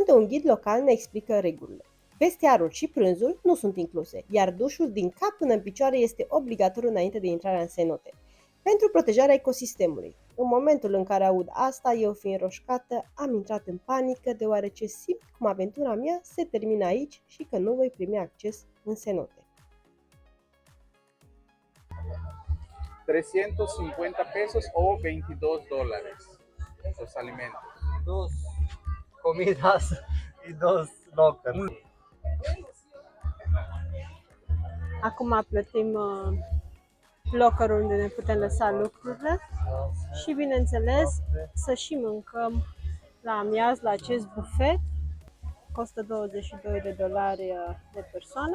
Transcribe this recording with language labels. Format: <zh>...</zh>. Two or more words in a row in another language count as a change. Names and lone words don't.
<ro>unde un ghid local ne explică regulile. Vestiarul și prânzul nu sunt incluse, iar dușul din cap până în picioare este obligatoriu înainte de intrarea în cenote, pentru protejarea ecosistemului. În momentul în care aud asta, eu fiind roșcată, am intrat în panică deoarece simt cum aventura mea se termină aici și că nu voi primi acces în cenote.</ro> <es>350 pesos o $22 los alimentos. Dos comidas y dos lockers.</es> <ro>Acum plătim lockerul unde ne putem lăsa lucrurile și, bineînțeles, să și mâncăm la amiaz la acest bufet. Costă $22 de persoană.</ro>